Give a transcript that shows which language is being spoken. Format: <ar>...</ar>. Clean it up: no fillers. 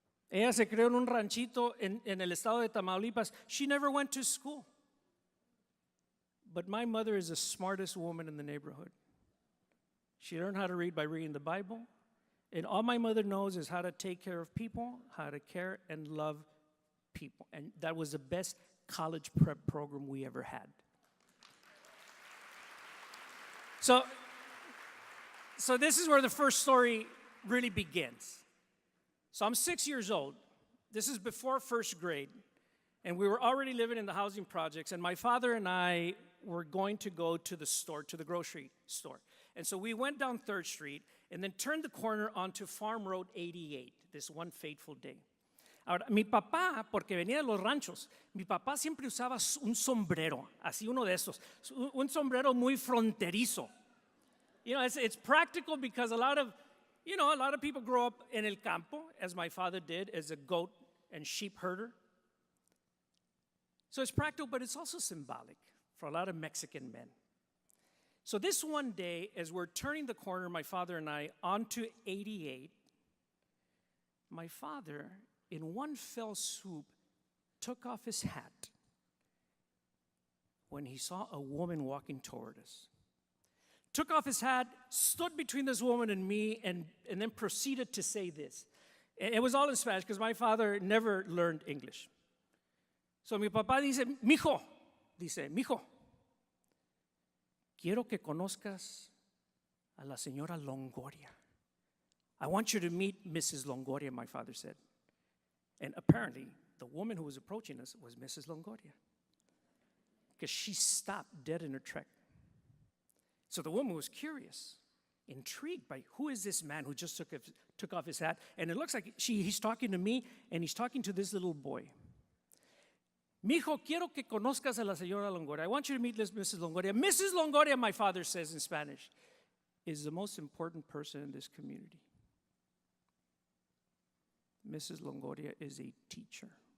<es>Ella se creó en un ranchito en el estado de Tamaulipas.</es> <en>She never went to school. But my mother is the smartest woman in the neighborhood. She learned how to read by reading the Bible. And all my mother knows is how to take care of people, how to care and love people. And that was the best college prep program we ever had. So this is where the first story really begins. So I'm 6 years old. This is before 1st grade. And we were already living in the housing projects. And my father and I were going to go to the store, to the grocery store. And so we went down 3rd Street and then turned the corner onto Farm Road 88, this one fateful day.</en> <es>Ahora, mi papá, porque venía de los ranchos, mi papá siempre usaba un sombrero, así uno de estos, un sombrero muy fronterizo.</es> <en>You know, it's practical because a lot of people grow up in</en> <es>el campo,</es> <en>as my father did, as a goat and sheep herder. So it's practical, but it's also symbolic for a lot of Mexican men. So this one day, as we're turning the corner, my father and I, onto 88, my father, in one fell swoop, took off his hat when he saw a woman walking toward us. Took off his hat, stood between this woman and me, and then proceeded to say this. It was all in Spanish because my father never learned English. So</en> <es>mi papá dice, mijo, quiero que conozcas a la señora Longoria.</es> <en>I want you to meet Mrs. Longoria, my father said. And apparently, the woman who was approaching us was Mrs. Longoria. because she stopped dead in her trek. So the woman was curious, intrigued by who is this man who just took off his hat. And it looks like he's talking to me, and he's talking to this little boy.</en> <es>Mijo, quiero que conozcas a la señora Longoria.</es> <en>I want you to meet Mrs. Longoria. Mrs. Longoria, my father says in Spanish, is the most important person in this community. Mrs. Longoria is a teacher.</en>